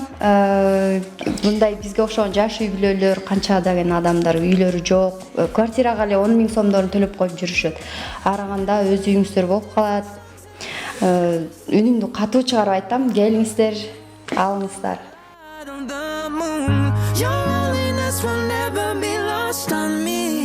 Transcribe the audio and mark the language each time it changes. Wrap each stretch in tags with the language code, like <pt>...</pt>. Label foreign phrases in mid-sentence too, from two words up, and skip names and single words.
<ky>Мындай бизге окшогон жаш үй бүлөлөр, канча деген адамдар үйлөрү жок, квартирага эле 10 миң сомдорун төлөп коюп жүрүшөт. Араганда өз үйүңүздөр болуп калат. Үнүмдү катуу чыгарып айтам, келиңиздер, алыңыздар.</ky> <en>Your loneliness will never be lost on me.</en>